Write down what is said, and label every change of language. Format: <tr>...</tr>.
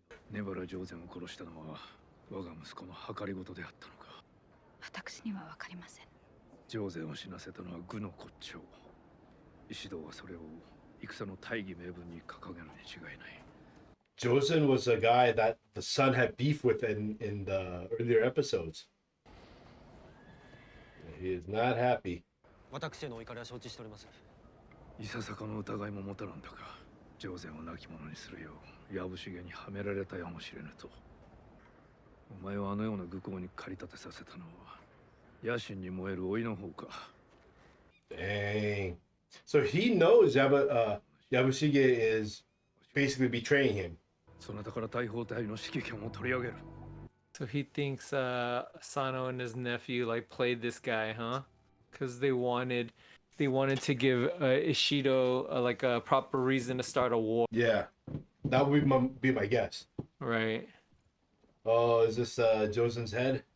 <ja>根原上禅を殺したのは我が息子の計りごとであったのか。私には分かりません。上禅を死なせたのは愚の骨頂。石堂はそれを戦の大義名分に掲げるに違いない。</ja> <en>Josen was a guy that the son had beef with in the earlier episodes. He is not happy.</en> <ja>私へのお怒りは承知しております。いささかの疑いも持たなんだが、上禅を亡き者にするようやぶしげにはめられたやもしれぬと。お前をあのような愚行に駆り立てさせたのは野心に燃える老いの方か。</ja> <en>Dang. So he knows Yabushige is basically betraying him.</en> <ja>そなたから大砲隊の指揮権を取り上げる。</ja> <en>So he thinks Asano and his nephew like played this guy, huh? Because they wanted to give Ishido like a proper reason to start a war. Yeah. That would be my guess. Right. Oh, is this Josen's head?</en>